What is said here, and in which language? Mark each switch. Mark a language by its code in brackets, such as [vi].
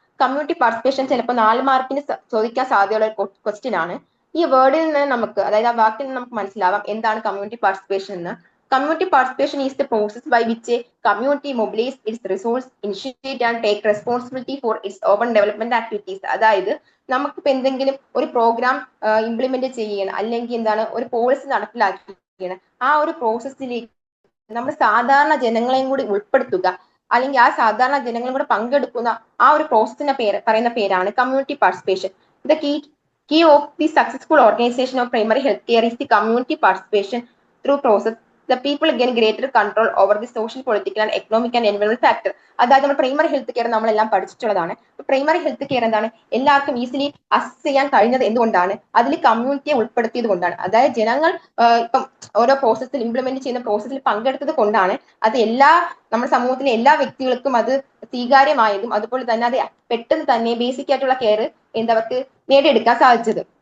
[ml] Community participation ചിലപ്പോൾ 4 മാർക്കിന് ചോദിക്കാൻ സാധ്യതയുള്ള ഒരു ക്വസ്റ്റ്യൻ ആണ്. ഈ വേർഡിൽ നിന്ന് നമുക്ക്, അതായത് ആ വാക്കിൽ നിന്ന് നമുക്ക് മനസ്സിലാവാം എന്താണ് കമ്മ്യൂണിറ്റി പാർട്ടിസിപ്പേഷൻ എന്ന്. [en] Community participation is the process by which a community mobilizes its resource, initiate and take responsibility for its own development activities. [ml] അതായത് നമുക്കിപ്പോൾ എന്തെങ്കിലും ഒരു പ്രോഗ്രാം ഇംപ്ലിമെന്റ് ചെയ്യണം, അല്ലെങ്കിൽ എന്താണ് ഒരു പോളിസി നടപ്പിലാക്കിയാണ്, ആ ഒരു പ്രോസസ്സിലേക്ക് നമ്മൾ സാധാരണ ജനങ്ങളെയും കൂടി ഉൾപ്പെടുത്തുക, അല്ലെങ്കിൽ ആ സാധാരണ ജനങ്ങളും കൂടെ പങ്കെടുക്കുന്ന ആ ഒരു പ്രോസസ്സിന്റെ പറയുന്ന പേരാണ് community participation. [en] The key of the successful organization of primary health care is the community participation through process. The people gain greater control over the social, political and economic and environmental factor. [ml] അതായത് നമ്മൾ primary health care നമ്മളെല്ലാം പഠിച്ചിട്ടുള്ളതാണ്. Primary health care എന്താണ്, എല്ലാവർക്കും easily access ചെയ്യാൻ കഴിഞ്ഞത് എന്തുകൊണ്ടാണ്, അതിൽ കമ്മ്യൂണിറ്റിയെ ഉൾപ്പെടുത്തിയത് കൊണ്ടാണ്. അതായത് ജനങ്ങൾ ഇപ്പം ഓരോ പ്രോസസ്സിൽ ഇംപ്ലിമെന്റ് ചെയ്യുന്ന പ്രോസസ്സിൽ പങ്കെടുത്തത് കൊണ്ടാണ് അത് നമ്മുടെ സമൂഹത്തിലെ എല്ലാ വ്യക്തികൾക്കും അത് സ്വീകാര്യമായതും, അതുപോലെ തന്നെ അത് പെട്ടെന്ന് തന്നെ ബേസിക് ആയിട്ടുള്ള കെയർ അവർക്ക് നേടിയെടുക്കാൻ സാധിച്ചത്.